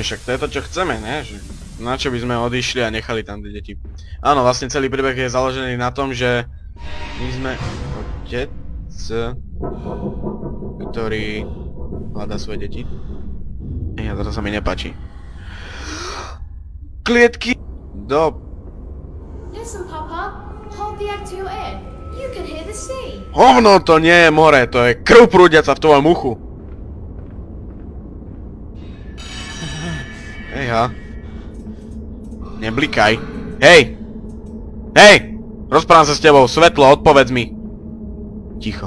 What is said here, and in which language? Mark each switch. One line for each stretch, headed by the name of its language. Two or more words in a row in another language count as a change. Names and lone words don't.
Slovak: Však to je to, čo chceme, ne? Na čo by sme odišli a nechali tam tie deti. Áno, vlastne celý príbeh je založený na tom, že my sme otec, ktorý hľadá svoje deti. Ja, toto sa mi nepáči. Klietky do...
English: Listen, Papa. Hold the egg to your ear. You can hear the sea.
Slovak: Hovno, to nie je more, to je krv prúdiaca v tvojom uchu. Ejha. Neblikaj. Hej! Hej! Rozprávam sa s tebou, svetlo, odpovedz mi. Ticho.